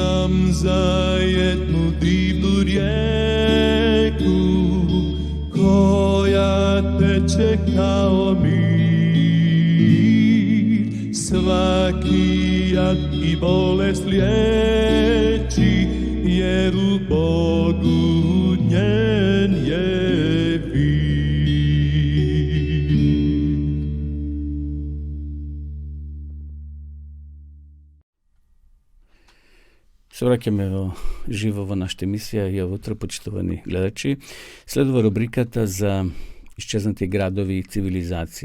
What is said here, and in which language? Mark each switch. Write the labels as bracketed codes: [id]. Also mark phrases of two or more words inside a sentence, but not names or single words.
[hr] Znam za jednu divnu rijeku koja teče kao mir, svaki jad i bolest liječi, jer u Bogu njen je vir. [mk] Се враќаме живо во нашата емисија и ovo утро, почитувани гледачи. Следува рубриката за исчезнати градови и цивилизации.